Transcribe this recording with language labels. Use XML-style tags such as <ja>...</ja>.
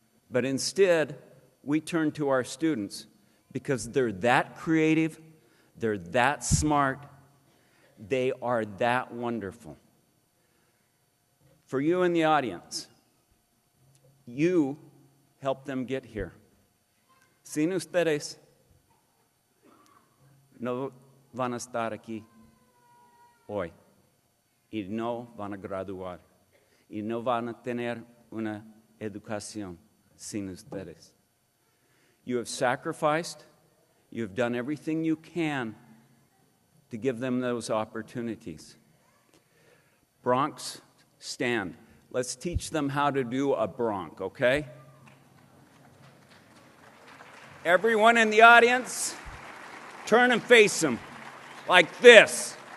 <en>But instead, we turned to our students because they're that creative, they're that smart, they are that wonderful. For you in the audience, you helped them get here.</en> <es>Sin ustedes, no van a estar aquí hoy. Y no van a graduar. Y no van a tener una educación sin ustedes.</es> <en>You have sacrificed. You have done everything you can to give them those opportunities. Bronx, stand. Let's teach them how to do a bronc, okay? Everyone in the audience, turn and face them like this.</en>